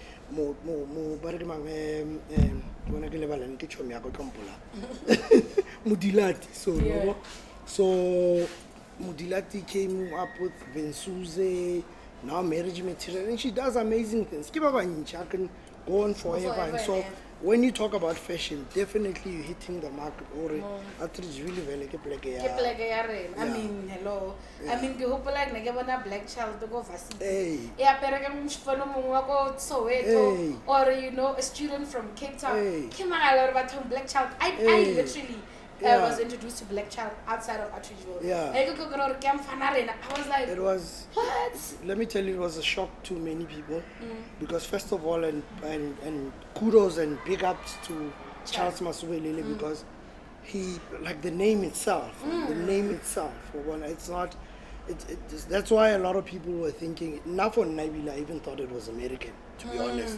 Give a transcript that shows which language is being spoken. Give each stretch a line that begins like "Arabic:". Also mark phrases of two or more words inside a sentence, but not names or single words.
English: Mudilati. So Mudilati came up with Vensuze, now marriage material, and she does amazing things. Keep up and can go on forever. And so when you talk about fashion, definitely you're hitting the mark.
Northern Sotho: Or Atteridgeville vele ke pleke ya. Ke pleke ya rena.
English: I mean, hello. I mean,
Northern Sotho: ke hopola like ne ke bona
English: black child to go varsity.
Northern Sotho: E apere ka mshifano mongwe wa ko Soweto
English: or you know a student from Cape Town.
Northern Sotho: Ke magala re batho
English: black child. I literally was introduced to black child outside of Atteridgeville. I was like, it was, what? Let me tell you, it was a shock to many people because first of all, and kudos and big ups to Charles Masubelele because he, like the name itself, for one, it's not, that's why a lot of people were thinking, not for Nabila, I even thought it was American, to be honest.